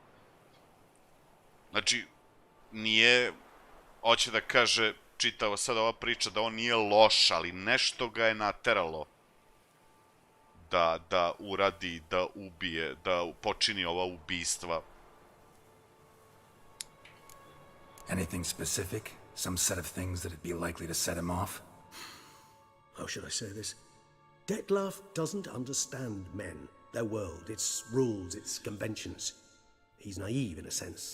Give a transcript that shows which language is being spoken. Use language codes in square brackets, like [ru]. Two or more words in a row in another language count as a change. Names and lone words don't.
[sr] Znači, nije, hoće da kaže, čitava sad ova priča da on nije loš, ali nešto ga je nateralo da uradi, da ubije, da počini ova ubistva. [en] Anything specific? Some set of things that'd be likely to set him off? How should I say this? Detlef doesn't understand men, their world, its rules, its conventions. He's naive in a sense.